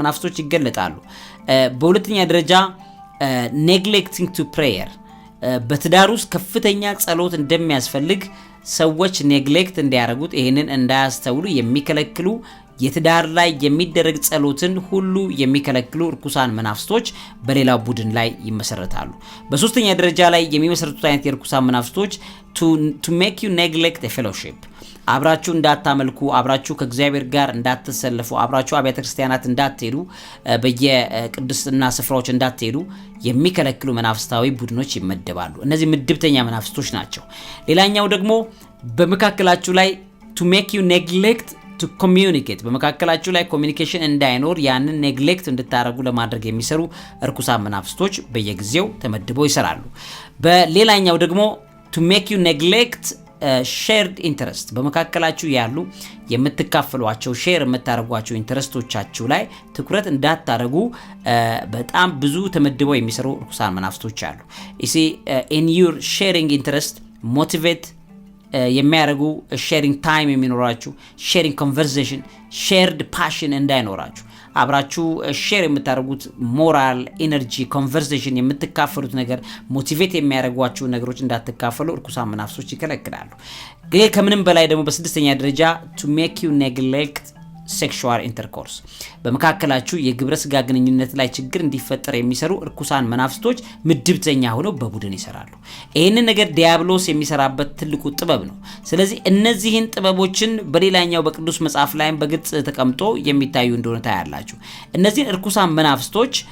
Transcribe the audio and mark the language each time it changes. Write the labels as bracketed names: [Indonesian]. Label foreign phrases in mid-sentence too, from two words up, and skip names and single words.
[Amharic] መናፍስቶች ይገለጣሉ። በሁለተኛ ደረጃ [English] neglecting to prayer፣ [Amharic] በትዳር ውስጥ ከፍተኛ ጸሎት እንደሚያስፈልግ ሰዎች ኔግሌክት እንዲያደርጉት ይህንን እንዳያስተውሉ የሚከለክሉ የትዳር ላይ የሚደረግ ጸሎትን ሁሉ የሚከለክሉ ርኩሳን መናፍስቶች በሌላው ቡድን ላይ ይመሰረታሉ። በሶስተኛ ደረጃ ላይ የሚመሰረቱት አይነት የርኩሳን መናፍስቶች [English] to make you neglect a fellowship፣ [Amharic] አብራችሁ እንዳታመልኩ፣ አብራችሁ ከእግዚአብሔር ጋር እንዳትሰለፉ፣ አብራችሁ አብያተ ክርስቲያናት እንዳትሄዱ፣ በየቅድስና ስፍራዎች እንዳትሄዱ የሚከለክሉ መናፍስታዊ ቡድኖች ይመደባሉ። እነዚህ ምድብተኛ መናፍስቶች ናቸው። ሌላኛው ደግሞ በመካከላችሁ ላይ [English] to make you neglect to communicate፣ [Amharic] በመካከላችሁ ላይ ኮሚኒኬሽን እንዳይኖር ያንን ኔግሌክት እንድታረጉ ለማድረግ የሚሰሩ እርኩሳን መናፍስቶች በየጊዜው ተመድበው ይሰራሉ። በሌላኛው ደግሞ [English] to make you neglect shared interest፣ [Amharic] በመካከላችሁ ያሉ የምትካፈሏቸው ሼር የምታረጓቸው ኢንተረስቶቻችሁ ላይ ትኩረት እንዳታረጉ በጣም ብዙ ተመድበው የሚሰሩ እርኩሳን መናፍስቶች አሉ። [English] in your sharing interest motivate [Amharic] የሚያደርጉ [English] sharing time [Amharic] የሚኖራችሁ፣ [English] sharing conversation፣ shared passion [Amharic] እንዳይኖራችሁ፣ አብራችሁ ሼር የምታደርጉት [English] moral energy conversation [Amharic] የምትካፈሉት ነገር ሞቲቬት የሚያደርጓችሁ ነገሮች እንዳትካፈሉ እርኩሳን መናፍስቶች ይከለክላሉ። ግን ከምንም በላይ ደግሞ በስድስተኛ ደረጃ [English] to make you neglect sexual intercourse፣ [Amharic] በመካከላችሁ የግብረ ስጋ ግንኙነት ላይ ችግር እንዲፈጠር የሚሰሩ እርኩሳን መናፍስቶች ምድብተኛ ሆነው በቡድን ይሰራሉ። ይህንን ነገር ዲያብሎስ የሚሰራበት ትልቁ ጥበብ ነው። ስለዚህ እነዚህን ጥበቦችን በሌላኛው በቅዱስ መጽሐፍ ላይም በግልጽ ተቀምጦ የሚታዩ እንደሆነ ታያላችሁ። እነዚህን እርኩሳን መናፍስቶች